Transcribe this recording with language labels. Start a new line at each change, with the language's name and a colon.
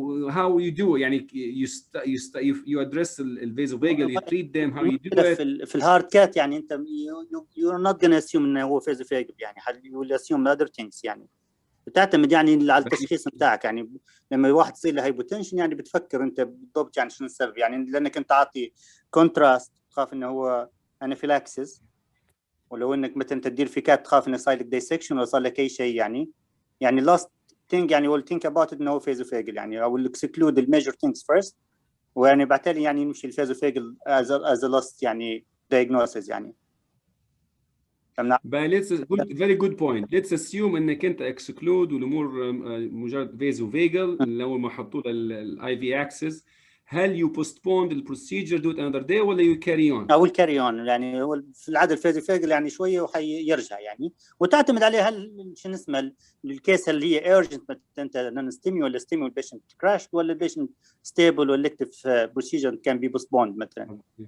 English: how you do يعني you address الفيزوفيجل you treat them how you do it.
Arabic: في الهارد كات يعني انت
English: you're not gonna assume
Arabic: انه هو فيزوفيجل، يعني
English: you will assume other things.
Arabic: يعني بتعتمد يعني على التشخيص بتاعك. يعني لما واحد يصير له هايبوتنشن يعني بتفكر انت بالضبط يعني شنو السبب، يعني لانك انت عاطي كونتراست تخاف انه هو انافيلاكسيس، ولو انك مثلا تدير في كات تخاف انه صار لك دايسكشن ولا صار لك اي شيء.
English: يعني last thing يعني we'll think about it
Arabic: انه فيزوفيجل.
English: يعني I will exclude the major things first،
Arabic: ويعني بعدين يعني نمشي الفيزوفيجل
English: as a last يعني diagnosis. يعني But very good point. Let's assume
Arabic: انك انت exclude والامور مجرد فيزوفيجل لو ما حطوا الاي في اكسس.
English: هل you postpone the procedure do it another day
Arabic: ولا
English: you carry on؟ I will carry on.
Arabic: يعني هو في العاده الفيزوفيجل يعني شويه وحيرجع يعني، وتعتمد عليه هل شنو اسمه الكيس اللي هي urgent انت نون ستيمي ولا ستيمي والبيشنت كراش ولا البيشنت ستيبل والكتف بروسيجر كان بي بوستبوند مثلا،